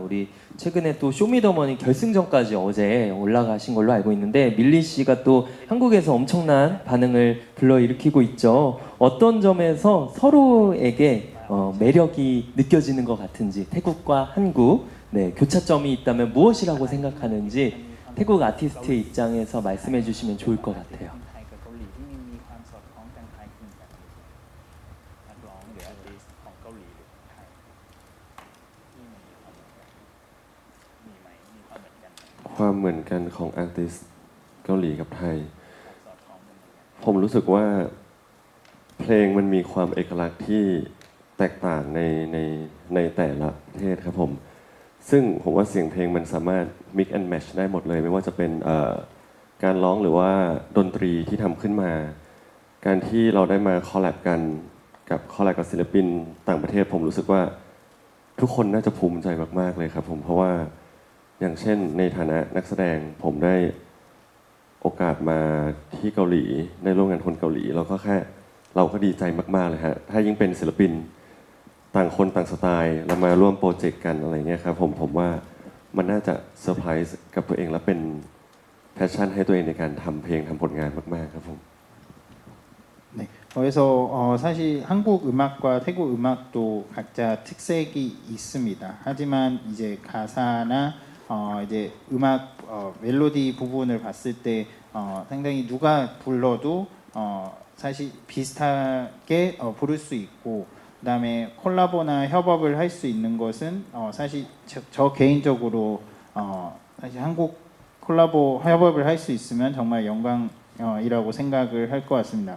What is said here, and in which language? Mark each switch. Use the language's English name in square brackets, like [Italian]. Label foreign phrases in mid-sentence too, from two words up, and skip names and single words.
[Korean] 우리 최근에 또 쇼미더머니 결승전까지 어제 올라가신 걸로 알고 있는데 밀리 씨가 또 한국에서 엄청난 반응을 불러일으키고 있죠. 어떤 점에서 서로에게 매력이 느껴지는 것 같은지, 태국과 한국 교차점이 있다면 무엇이라고 생각하는지 태국 아티스트의 입장에서 말씀해 주시면 좋을 것 같아요. [Thai] ไทยกับเกาหลีที่มีความสอดคล้องกันคล้ายคลึงกันนักร้องหรืออาร์ติสต์ของเกาหลีหรือไทยที่มีความเหมือนกันมีไหมมีความเหมือนกันไหม ความเหมือนกันของอาร์ติสต์เกาหลีกับไทย สอดคล้องกันไหม ผมรู้สึกว่าเพลงมันมีความเอกลักษณ์ที่แตกต่างในแต่ละประเทศครับผม ซึ่งผมว่าเสียงเพลงมันสามารถ [English] mix and match [Thai] ได้หมดเลย ไม่ว่าจะเป็น การร้องหรือว่าดนตรีที่ทำขึ้นมา การที่เราได้มาคอลแลบกันกับคอลแลบกับศิลปินต่างประเทศ ผมรู้สึก ว่าทุกคนน่าจะภูมิใจมากๆเลยครับผม เพราะว่าอย่างเช่นในฐานะนักแสดงผมได้โอกาสมาที่เกาหลีได้ร่วมงานคนเกาหลีเราก็ดีใจมากๆเลยฮะถ้ายิ่งเป็นศิลปินต่างคนต่างสไตล์แล้วมาร่วมโปรเจกต์กันอะไรเงี้ยครับผมว่ามันน่าจะเซอร์ไพรส์กับตัวเองและเป็นแพชชั่นให้ตัวเองในการทำเพลงทำผลงานมากๆครับผม [Korean] 네. 그래서 사실 한국 음악과 태국 음악도 각자 특색이 있습니다. 하지만 이제 가사나 이제 음악 멜로디 부분을 봤을 때 상당히 누가 불러도 사실 비슷하게 부를 수 있고 그다음에 콜라보나 협업을 할 수 있는 것은 사실 저 개인적으로 사실 한국 콜라보 협업을 할 수 있으면 정말 영광이라고 생각을 할 것 같습니다.